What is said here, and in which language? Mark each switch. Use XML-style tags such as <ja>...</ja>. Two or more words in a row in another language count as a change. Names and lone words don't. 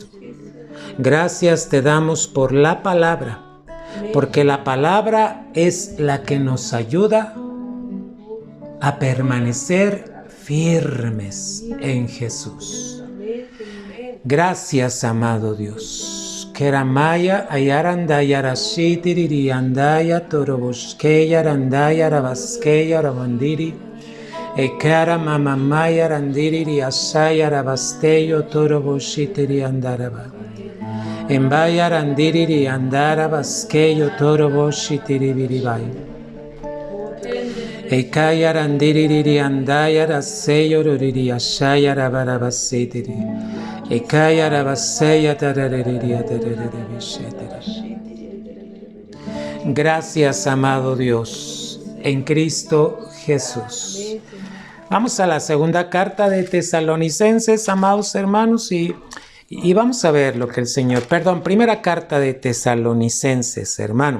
<es>Gracias te damos por la palabra, porque la palabra es la que nos ayuda a permanecer firmes en Jesús. Gracias, amado Dios. Keramaya ayarandaya rashitiri andaya toroboskeya randaya rabaskeya rabandiri ekara mamamaya randiri asaya rabasteyo toroboshitiri andaraba. En vaya randiri andara basqueyo toro boshitiri biribai. Ekaya randiri andaya raseyo roriri ashaya rabarabasitiri. Ekaya rabaseya tarariri atarariri. Gracias, amado Dios, en Cristo Jesús. Vamos a la segunda carta de Tesalonicenses, amados hermanos, y vamos a ver lo que el Señor... primera carta de Tesalonicenses, hermano.</es>